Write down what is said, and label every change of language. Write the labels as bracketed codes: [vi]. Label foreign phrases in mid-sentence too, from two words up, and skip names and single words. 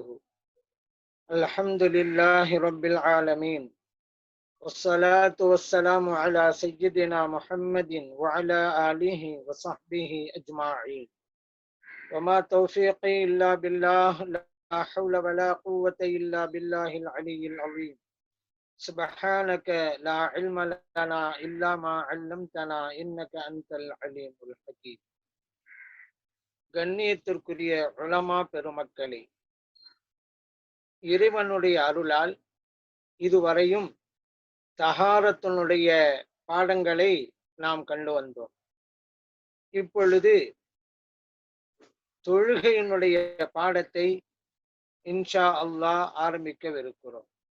[ar] الحمد لله رب العالمين، والصلاة والسلام على سيدنا محمد وعلى آله وصحبه أجمعين. وما توفيقي إلا بالله، لا حول ولا قوة إلا بالله العلي العظيم. سبحانك لا علم لنا إلا ما علمتنا إنك أنت العليم الحكيم. [ta] கண்ணியத்திற்குரிய உலமா பெருமக்களே, இறைவனுடைய அருளால் இதுவரையும் தஹாரத்தினுடைய பாடங்களை நாம் கண்டு வந்தோம். இப்பொழுது தொழுகையினுடைய பாடத்தை [ar] إن شاء الله [ta] ஆரம்பிக்கவிருக்கிறோம்.